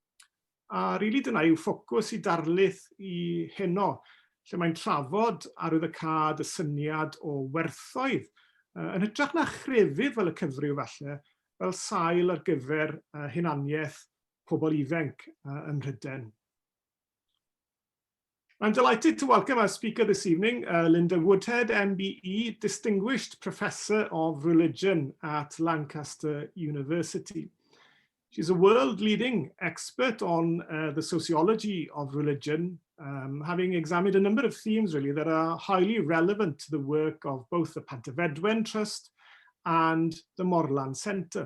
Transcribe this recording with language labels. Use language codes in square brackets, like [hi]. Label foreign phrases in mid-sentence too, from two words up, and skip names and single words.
[cy] A rili dyna yw ffocws i Darlith i heno, lle mae'n trafod arwyddocâd y syniad o werthoedd, yn hytrach na chrefydd fel y cyfryw falle, fel sail ar gyfer hunaniaeth pobl ifanc ym Mhryden. [en] I'm delighted to welcome our speaker this evening, Linda Woodhead, MBE, Distinguished Professor of Religion at Lancaster University. She's a world-leading expert on the sociology of religion, having examined a number of themes really that are highly relevant to the work of both the Pantyfedwen Trust and the Morlan Centre.